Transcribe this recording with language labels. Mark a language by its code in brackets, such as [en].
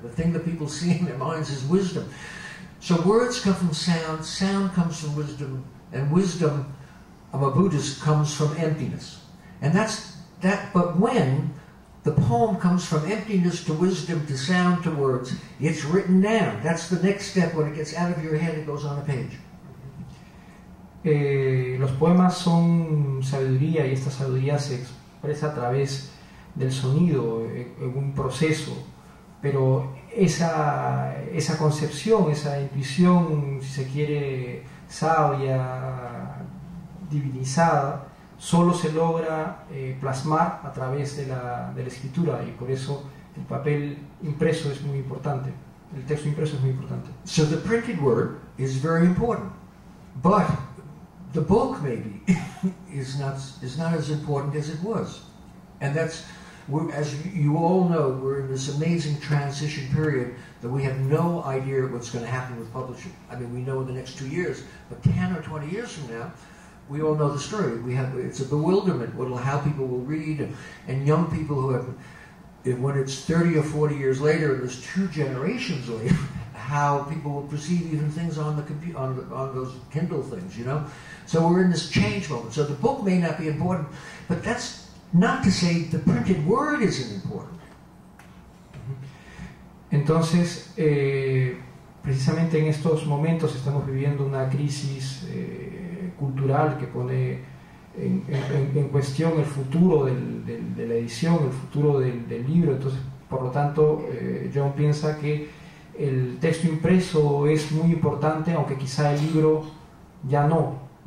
[en] The thing that people see in their minds is wisdom. So words come from sound, sound comes from wisdom, and wisdom, I'm a Buddhist, comes from emptiness. And but when the poem comes from emptiness to wisdom to sound to words, it's written down. That's the next step. When it gets out of your head, it goes on a page. [es] Los poemas son sabiduría, y esta sabiduría se expresa a través del sonido, en un proceso, pero esa concepción, esa intuición, si se quiere, sabia, divinizada, solo se logra plasmar a través de la escritura, y por eso el papel impreso es muy importante, el texto impreso es muy importante. [en] So the printed word is very important, but the book maybe is not as important as it was, and as you all know, we're in this amazing transition period that we have no idea what's going to happen with publishing. I mean, we know in the next 2 years, but 10 or 20 years from now, we all know the story. It's a bewilderment how people will read, and young people who have, when it's 30 or 40 years later, and there's 2 generations later, how people will perceive even things on the computer, on those Kindle things, you know. So we're in this change moment. So the book may not be important, but that's not to say the printed word isn't important. [es] Entonces, precisamente en estos momentos estamos viviendo una crisis cultural que pone en cuestión el futuro de la edición, el futuro del libro. Entonces, por lo tanto, John piensa que el texto impreso es muy importante, aunque quizá el libro ya no.